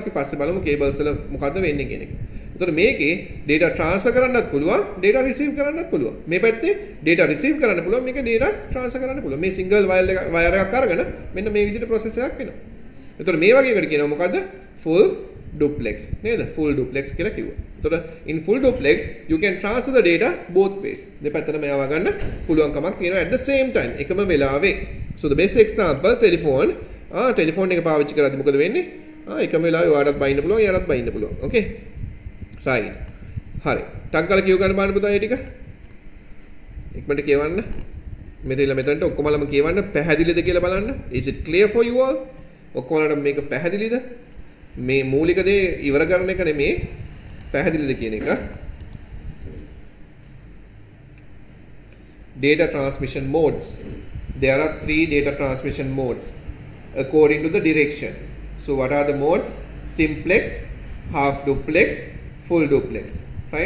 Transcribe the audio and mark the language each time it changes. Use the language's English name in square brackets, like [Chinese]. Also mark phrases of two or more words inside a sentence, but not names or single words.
[Sinhala] අපි පස්සේ බලමු cables වල මොකද්ද වෙන්නේ කියන එක. එතකොට මේකේ [English] data transfer [Sinhala] කරන්නත් පුළුවන්, [English] data receive [Sinhala] කරන්නත් පුළුවන්. මේ පැත්තේ [English] data receive [Sinhala] කරන්න පුළුවන්, මේක [English] data transfer [Sinhala] කරන්න පුළුවන්. මේ [English] single wire [Sinhala] එකක් අරගෙන මෙන්න මේ විදිහට process එකක් වෙනවා. එතකොට මේ වගේ එකට කියනවා මොකද්ද? [English] full duplex [Sinhala] නේද? [English] full duplex [Sinhala] කියලා කිව්වා. එතකොට [English] in full duplex you can transfer the data both ways. [Sinhala] දෙපැත්තටම යවා ගන්න පුළුවන්කමක් තියෙනවා [English] at the same time [Sinhala] එකම වෙලාවේ. [English] So the best example telephone. [Sinhala] ටෙලිෆෝන් එක පාවිච්චි කරද්දී මොකද වෙන්නේ? එකම වෙලාවේ ඔයාලටත් බයින්න පුළුවන්, එයාටත් බයින්න පුළුවන්. [English] Okay? right. [Sinhala] හරි. ටක් ගාලා කියව ගන්න බලන්න පුතා මේ ටික. ඉක්මනට කියවන්න. මෙතනට ඔක්කොමලම කියවන්න පැහැදිලිද කියලා බලන්න. [English] Is it clear for you all? [Sinhala] ඔක්කොමලට මේක පැහැදිලිද? මේ මූලික දේ ඉවර කරන එක නෙමේ පැහැදිලිද කියන එක. [English] Data transmission modes. There are 3 data transmission modes according to the direction. So what are the modes? Simplex, half duplex, full duplex, right?